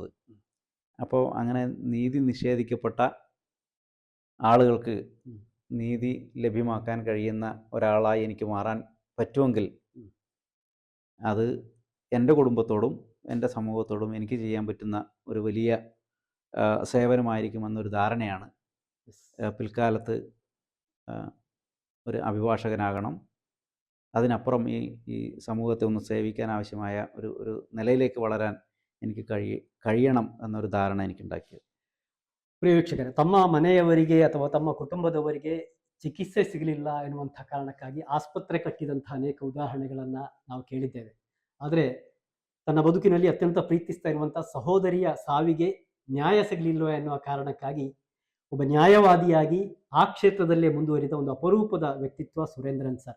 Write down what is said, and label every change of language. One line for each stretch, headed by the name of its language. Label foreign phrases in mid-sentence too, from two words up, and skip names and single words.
Malayalam: അപ്പോൾ അങ്ങനെ നീതി നിഷേധിക്കപ്പെട്ട ആളുകൾക്ക് നീതി ലഭ്യമാക്കാൻ കഴിയുന്ന ഒരാളായി എനിക്ക് മാറാൻ പറ്റുമെങ്കിൽ അത് എൻ്റെ കുടുംബത്തോടും എൻ്റെ സമൂഹത്തോടും എനിക്ക് ചെയ്യാൻ പറ്റുന്ന ഒരു വലിയ സേവനമായിരിക്കുമെന്നൊരു ധാരണയാണ് പിൽക്കാലത്ത് ഒരു അഭിഭാഷകനാകണം, അതിനപ്പുറം ഈ സമൂഹത്തെ ഒന്ന് സേവിക്കാൻ ആവശ്യമായ ഒരു നിലയിലേക്ക് വളരാൻ എനിക്ക് കഴിയണം എന്നൊരു ധാരണ എനിക്കുണ്ടാക്കിയത്.
Kannada: ಪ್ರಿಯ ವೀಕ್ಷಕರೇ, ತಮ್ಮ ಮನೆಯವರಿಗೆ ಅಥವಾ ತಮ್ಮ ಕುಟುಂಬದವರಿಗೆ ಚಿಕಿತ್ಸೆ ಸಿಗಲಿಲ್ಲ ಎನ್ನುವಂಥ ಕಾರಣಕ್ಕಾಗಿ ಆಸ್ಪತ್ರೆ ಕಟ್ಟಿದಂಥ ಅನೇಕ ಉದಾಹರಣೆಗಳನ್ನು ನಾವು ಕೇಳಿದ್ದೇವೆ. ಆದರೆ ತನ್ನ ಬದುಕಿನಲ್ಲಿ ಅತ್ಯಂತ ಪ್ರೀತಿಸ್ತಾ ಇರುವಂಥ ಸಹೋದರಿಯ ಸಾವಿಗೆ ನ್ಯಾಯ ಸಿಗಲಿಲ್ಲ ಎನ್ನುವ ಕಾರಣಕ್ಕಾಗಿ ಒಬ್ಬ ನ್ಯಾಯವಾದಿಯಾಗಿ ಆ ಕ್ಷೇತ್ರದಲ್ಲೇ ಮುಂದುವರಿದ ಒಂದು ಅಪರೂಪದ ವ್ಯಕ್ತಿತ್ವ ಸುರೇಂದ್ರನ್ ಸರ್.